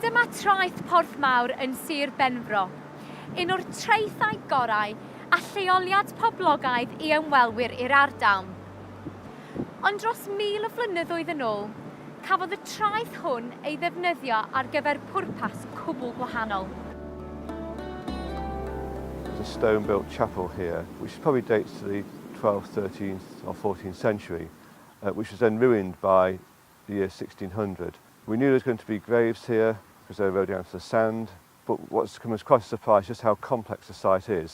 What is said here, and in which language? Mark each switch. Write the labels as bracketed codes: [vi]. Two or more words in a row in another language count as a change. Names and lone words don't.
[cy] traeth Porthmawr yn Sir Benfro, un o'r traethau gorau a lleoliad poblogaidd i ymwelwyr i'r ardal. Ond dros 1000 o flynyddoedd yn ôl, cafodd y traeth hwn ei ddefnyddio ar gyfer pwrpas cwbl gwahanol. [en] There's a stone-built chapel here, which probably dates to the 12th, 13th or 14th century, which was then ruined by the year 1600. We knew there was going to be graves here because they were rode down to the sand, but what's come as quite a surprise is just how complex the site is.